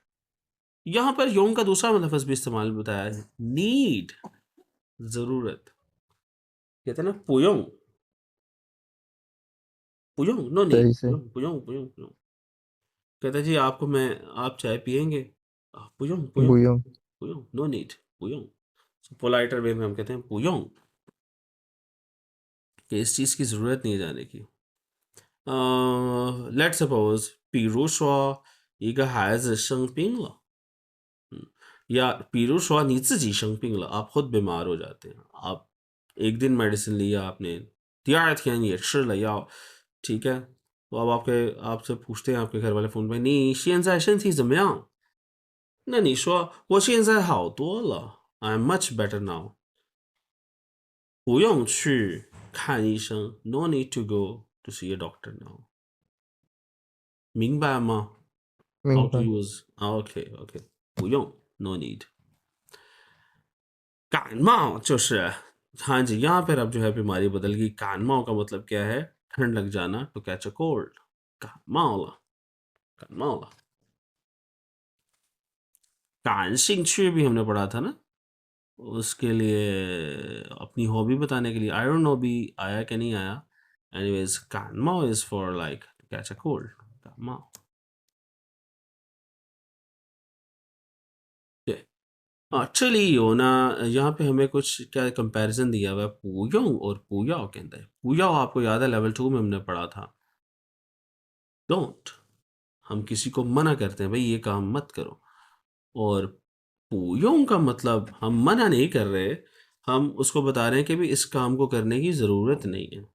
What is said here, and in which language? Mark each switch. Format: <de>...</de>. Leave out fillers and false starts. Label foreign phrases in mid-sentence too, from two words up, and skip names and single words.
<en>use phone.</en> <hi>यहां पर यों का दूसरा लफ्ज भी इस्तेमाल बताया है, नीड, जरूरत। कहते हैं ना</hi> <zh>不用，不用,</zh> <en>no need,</en> <hi>सही से</hi> <zh>不用不用不用不用.</zh> <hi>कहता है जी आपको मैं, आप चाय पियेंगे,</hi> <zh>不用不用 बुयोंग पुयों,</zh> <en>no need,</en> <zh>पुयों।</zh> <en>politer way</en> <hi>में हम कहते हैं पुयों, कि इस चीज की जरूरत नहीं है जाने की।</hi> <en>Let's suppose</en> <zh>比如说一个孩子生病了，</zh> <hi>या</hi> <zh>比如说你自己生病了</zh> <hi>आप खुद बीमार हो जाते हैं, आप एक दिन मेडिसिन लिया आपने,</hi> <zh>第二天也吃了药,</zh> <hi>ठीक है, तो अब आपसे पूछते हैं आपके घर वाले फोन पे,</hi> <zh>你现在身体怎么样？那你说我现在好多了</zh> <en>I'm much better now，</en> <zh>不用去看医生</zh> <en>No need to go to see a doctor now，</en> <zh>明白吗？</zh> <en>How to</en> <zh>明白</zh> <en>use OK OK， 不用 No need。</en> <zh>感冒就是</zh> <hi>हाँ जी, यहाँ पर अब जो है बीमारी बदल गई। कानमाओ का मतलब क्या है? ठंड लग जाना,</hi> <en>to catch a cold.</en> <zh>感冒了，感冒了.</zh> <hi>感兴趣 भी हमने पढ़ा था ना, उसके लिए अपनी हॉबी बताने के लिए।</hi> <en>I don't know</en> <hi>भी आया कि नहीं आया।</hi> <en>anyways 感冒 is for like to catch a cold, कानमाओ।</en> <hi>हाँ,</hi> <zh>这里有呢,</zh> <hi>यहाँ पे हमें कुछ क्या कंपैरिजन दिया हुआ है पुयोंग और पुयाओ के अंदर। पुयाओ आपको याद है लेवल 2 में हमने पढ़ा था, डोंट, हम किसी को मना करते हैं भाई ये काम मत करो। और पुयोंग का मतलब हम मना नहीं कर रहे, हम उसको बता रहे हैं कि भी इस काम को करने की जरूरत नहीं है।</hi>